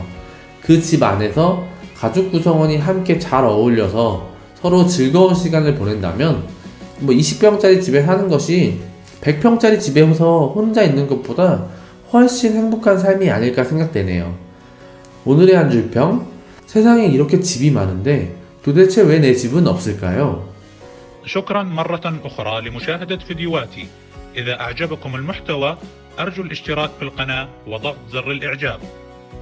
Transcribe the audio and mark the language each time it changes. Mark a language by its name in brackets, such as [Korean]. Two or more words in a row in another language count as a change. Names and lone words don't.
[Korean] 그 집 안에서 가족 구성원이 함께 잘 어울려서 서로 즐거운 시간을 보낸다면 20평짜리 집에 사는 것이 100평짜리 집에서 혼자 있는 것보다 훨씬 행복한 삶이 아닐까 생각되네요. 오늘의 한 줄평, 세상에 이렇게 집이 많은데 도대체 왜 내 집은 없을까요? [Arabic] شكرا مرة أخرى لمشاهدة فيديوهاتي. إذا أعجبكم المحتوى أرجو الاشتراك في القناة وضغط زر الإعجاب.